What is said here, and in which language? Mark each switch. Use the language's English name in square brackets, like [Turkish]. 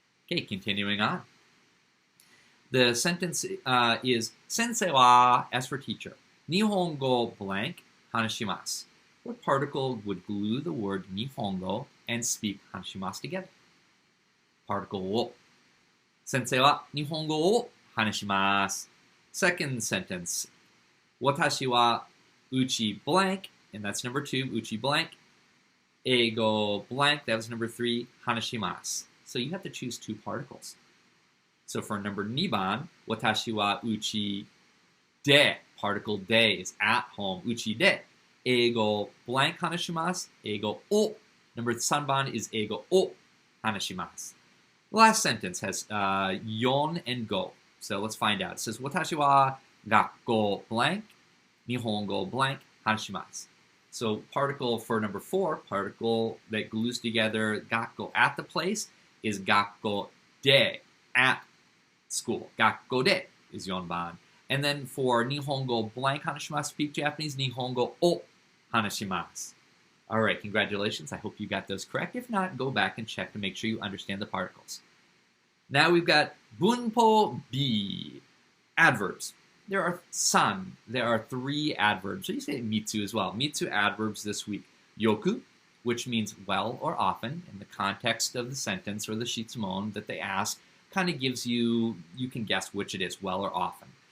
[English] Okay, continuing on. The sentence is Sensei wa, as for teacher, Nihongo blank hanashimasu. What particle would glue the word Nihongo and speak hanashimasu together? particle を。 [Japanese] 先生は日本語を話します。 [English] Second sentence. [Japanese] 私はうち [English] blank, and that's number 2, うち blank. 英語 blank, that was number 3, 話します. So you have to choose 2 particles. So for number 2番、 [Japanese] 私はうちで [English] particle で is at home, うちで英語 blank 話します。 [Japanese] 英語を number 3番 is 英語を話します。 [English] The last sentence has yon and go. So let's find out. It says [Japanese] 私は学校 blank, 日本語 blank 話します。 [English] So particle for number 4, particle that glues together 学校 at the place is 学校で at school. [Japanese] 学校で is 4番. [English] And then for 日本語 blank 話します speak Japanese [Japanese] 日本語を話します. [English] All right, congratulations. I hope you got those correct. If not, go back and check to make sure you understand the particles. Now we've got bunpo B, adverbs. There are 3 adverbs. So you say mitsu as well. Mitsu adverbs this week. Yoku, which means well or often, in the context of the sentence or the shitsumon that they ask, kind of gives you can guess which it is, well or often.